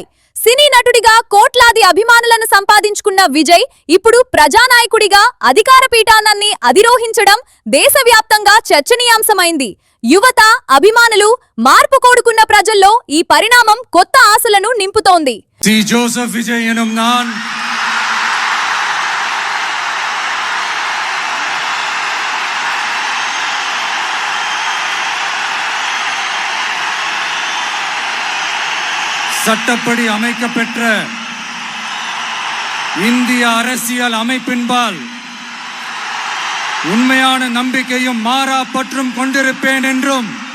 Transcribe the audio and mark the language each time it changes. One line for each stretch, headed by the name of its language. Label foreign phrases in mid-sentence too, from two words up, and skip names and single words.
Telugu: సినీ నటుడిగా కోట్లాది అభిమానులను సంపాదించుకున్న విజయ్ ఇప్పుడు ప్రజానాయకుడిగా అధికార పీఠాన్ని అధిరోహించడం దేశవ్యాప్తంగా చర్చనీయాంశమైంది. యువత, అభిమానులు, మార్పు కోరుకున్న ప్రజల్లో ఈ పరిణామం కొత్త ఆశలను నింపుతోంది.
Tamil: ஜோசப் விஜய் எனும் நான் சட்டப்படி அமைக்கப்பெற்ற இந்திய அரசியல் அமைப்பின்பால் உண்மையான நம்பிக்கையும் மாறா பற்றும் கொண்டிருப்பேன் என்றும்